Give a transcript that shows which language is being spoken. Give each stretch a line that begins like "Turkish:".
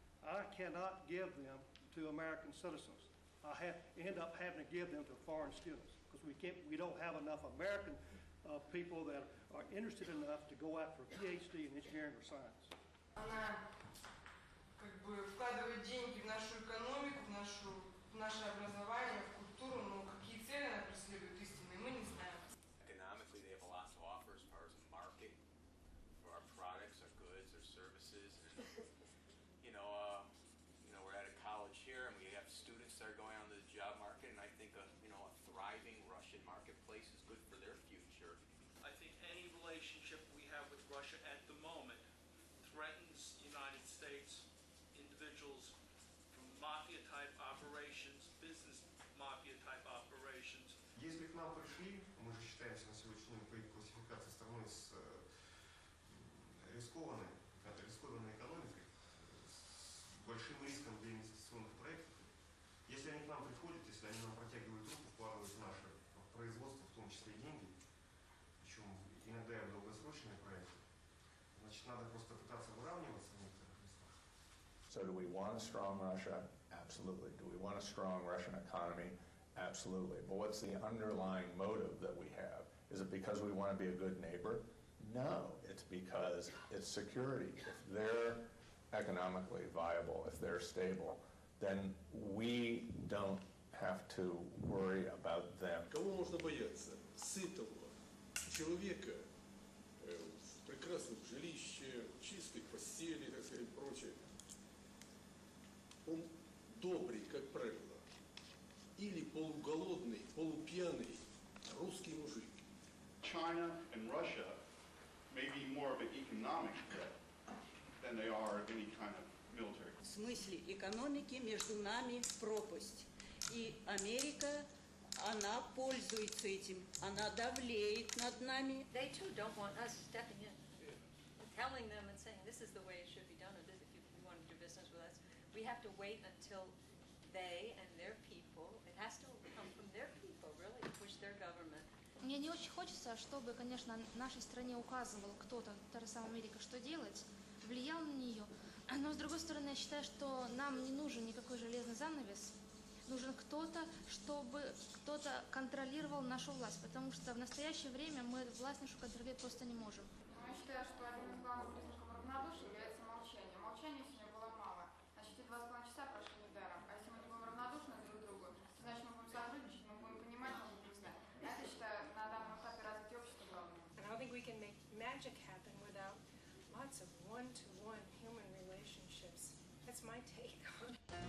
English: I cannot give them to American citizens. I end up having to give them to foreign students because we don't have enough American people that are interested enough to go out for PhD in engineering or science.
Russian: Она как бы вкладывает деньги в нашу экономику, в наше образование, в культуру, но какие цели она преследует истинные, мы не знаем.
English: Economically, they have a lot to offer as far as a market for our products, our goods, our services. And, we're at a college here, and we have students that are going on to the job market, and I think a thriving Russian marketplace is good for their future. I think any relationship we have with Russia at the moment threatens the United States, individuals from mafia-type operations, business mafia-type operations.
Russian: Если к нам пришли, мы же считаемся на сегодняшний день по их классификации страной с рискованной экономикой, с большим риском для инвестиционных проектов. Если они к нам приходят, если они нам протягивают руку, вкладывают в наше производство, в том числе и деньги, причем иногда и в долгосрочные проекты, значит, надо просто пытаться выравниваться в некоторых местах.
English: So do we want a strong Russia? Absolutely. Do we want a strong Russian economy? Absolutely. But what's the underlying motive that we have? Is it because we want to be a good neighbor? No. It's because it's security. If they're economically viable, if they're stable, then we don't have to worry about them.
Russian: Кого можно бояться? Сытого человека в прекрасном жилище, чистой постели, так сказать, прочее. Он добрый, как правило, или полуголодный, полупьяный русский мужик.
English: China and Russia may be more of an economic threat than they are any kind of military.
Russian: В смысле экономики между нами пропасть. И Америка, она пользуется этим, она давлеет над нами.
English: They too don't want us stepping in, telling them and saying this is the way it should be done, or this, if you want to do business with us. We have to wait until they and their people, it has to come from their people, really, which their government.
Russian: Мне не очень хочется, чтобы, конечно, нашей стране указывал кто-то, та же самая Америка, что делать, влиял на нее. Но, с другой стороны, я считаю, что нам не нужен никакой железный занавес. Нужен кто-то, чтобы кто-то контролировал нашу власть, потому что в настоящее время мы эту власть нашу контролировать просто не можем. Я считаю, что один из главных признаков равнодушия является молчание. Молчания сегодня было мало. Значит, и 2,5 часа прошли недаром. А если мы не будем равнодушны друг к другу, значит, мы будем сотрудничать, мы будем понимать, мы будем знать. А это, считаю, на данном этапе развития общества главное.
English: I don't think we can make magic happen without lots of one-to-one human relationships. That's my take on it.